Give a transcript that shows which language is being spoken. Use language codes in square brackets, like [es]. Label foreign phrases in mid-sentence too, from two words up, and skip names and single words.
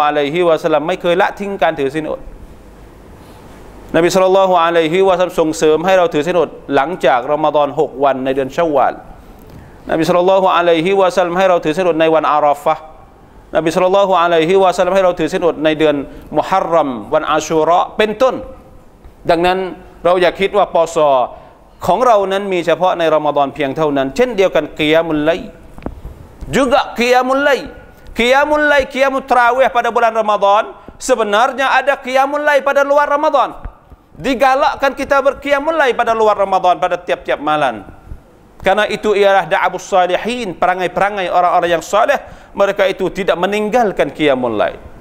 [th] อะลัยฮิวะซัลลัมไม่เคยละทิ้งการถือศีลอดนบีศ็อลลัลลอฮุอะลัยฮิวะซัลลัมส่งเสริมให้เราถือศีลอดหลังจากรอมฎอน6วันในเดือนชาวาลนบีศ็อลลัลลอฮุอะลัยฮิวะ ซัลลัมให้เราถือศีลอดในวันอาราฟะห์นบีศ็อลลัลลอฮุอะลัยฮิวะซัลลัมให้เราถือศีลอดในเดือนมุฮัร รอมวันอาชูเราะห์เป็นต้นดังนั้นเราอย่าคิดว่าปศของเรานั้นมีเฉพาะในรอมฎอนเพียงเท่านั้นเช่นเดียวกันกิยามุลไล [ms] juga qiyamul lail qiyamut tarawih pada bulan Ramadan sebenarnya ada qiyamul lail pada luar Ramadan digalakkan kita berqiyamul lail pada luar Ramadan pada tiap-tiap malam karena itu ialah [ar] دأب الصالحين [ms] perangai-perangai orang-orang yang saleh mereka itu tidak meninggalkan qiyamul lail